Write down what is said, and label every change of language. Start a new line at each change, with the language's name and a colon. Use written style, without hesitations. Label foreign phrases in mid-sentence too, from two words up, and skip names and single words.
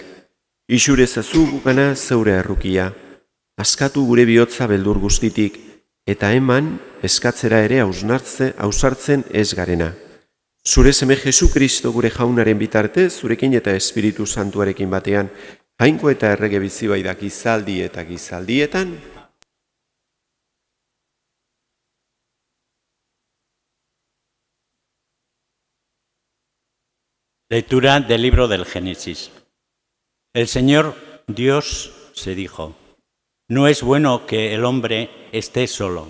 Basque: Ixure ezazu gukana zeure errukia. Askatu gure bihotza beldur guztitik, eta eman eskatzera ere ausartzen ez garena. Zure seme Jesu Kristo gure jaunaren bitartez, zurekin eta Espiritu Santuarekin batean, jainko eta errege bizi bai da gizaldi eta gizaldietan,
Spanish: Lectura del libro del Génesis. El Señor Dios se dijo: no es bueno que el hombre esté solo.